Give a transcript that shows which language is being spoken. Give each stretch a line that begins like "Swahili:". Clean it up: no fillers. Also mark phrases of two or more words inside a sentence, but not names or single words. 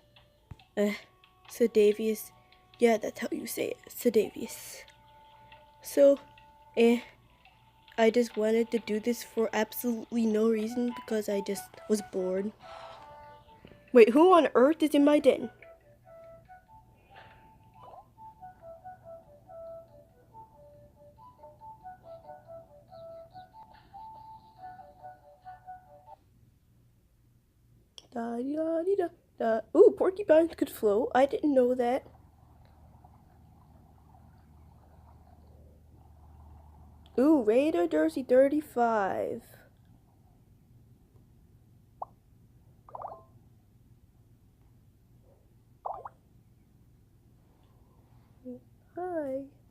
English: Sedavious. Yeah, that's how you say it, sedavious. So, I just wanted to do this for absolutely no reason because I just was bored. Wait, who on earth is in my den? Da da da da. Ooh, porcupines could float. I didn't know that. Ooh, Raider Jersey 35. Hi.